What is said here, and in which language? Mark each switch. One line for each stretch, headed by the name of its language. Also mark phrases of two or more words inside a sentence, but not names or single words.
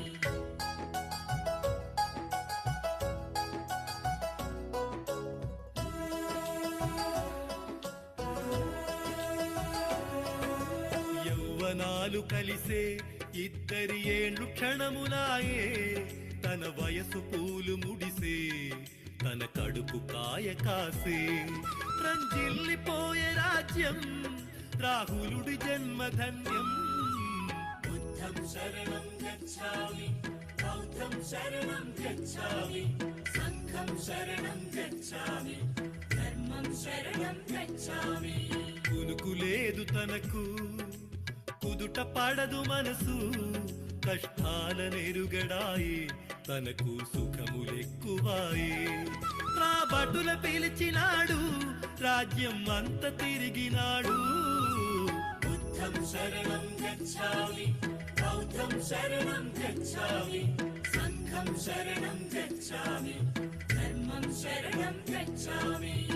Telugu: యౌవనాలు కలిసే ఇద్దరి ఏండ్లు క్షణములాయే, తన వయసు పూలు ముడిసే, తన కడుపు కాయ కాసే. రంజిల్లిపోయే రాజ్యం, రాహులుడి జన్మధన్యం.
Pali: బుద్ధం बुद्धं शरणं गच्छामि बौद्धं शरणं गच्छामि संघं शरणं गच्छामि धर्मं शरणं गच्छामि
Telugu: కునుకులేదు తనకు కుదుట పడదు మనసు కష్టాలనెరుగడాయి తనకు సుఖములెక్కువాయి రాబటుల పిలిచినాడు రాజ్యం అంత తిరిగినాడు
Pali: బుద్ధం శరణం గచ్ఛామి బౌద్ధం శరణం గచ్ఛామి సంఘం శరణం గచ్ఛామి ధర్మం శరణం గచ్ఛామి